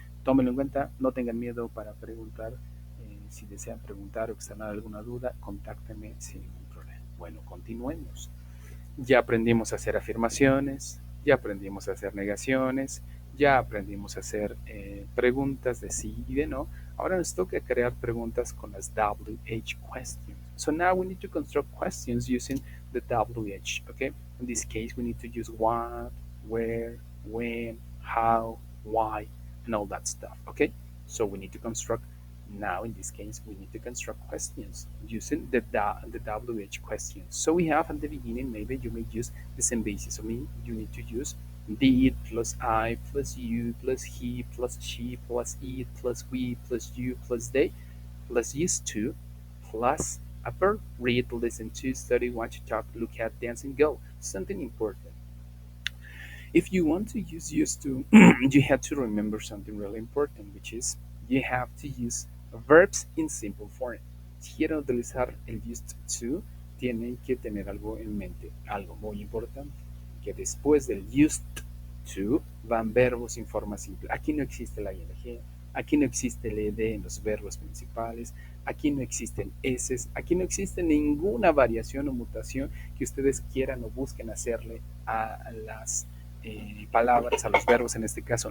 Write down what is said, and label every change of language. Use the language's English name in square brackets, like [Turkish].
[Spanish] Tómenlo en cuenta, no tengan miedo para preguntar. Si desean preguntar o externar alguna duda, contáctenme sin ningún problema. Bueno, continuemos. Ya aprendimos a hacer afirmaciones, ya aprendimos a hacer negaciones, ya aprendimos a hacer preguntas de sí y de no. Ahora nos toca crear preguntas con las WH questions. [English] So now we need to construct questions using the WH, okay? In this case, we need to use what, where, when, how, why, and all that stuff, okay? So we need to construct, now in this case, we need to construct questions using the WH questions. So we have at the beginning, maybe you may use the same basis. So you need to use did plus I plus you plus he plus she plus it plus we plus you plus they plus used to plus a verb: read, listen to, study, watch, talk, look at, dance, and go. Something important. If you want to use used to, you have to remember something really important, which is you have to use verbs in simple form. [Spanish] Si quieren utilizar el used to, tienen que tener algo en mente, algo muy importante, que después del used to van verbos en forma simple. Aquí no existe la ing, aquí no existe el ed en los verbos principales, aquí no existen eses, aquí no existe ninguna variación o mutación que ustedes quieran o busquen hacerle a las palabras, a los verbos en este caso.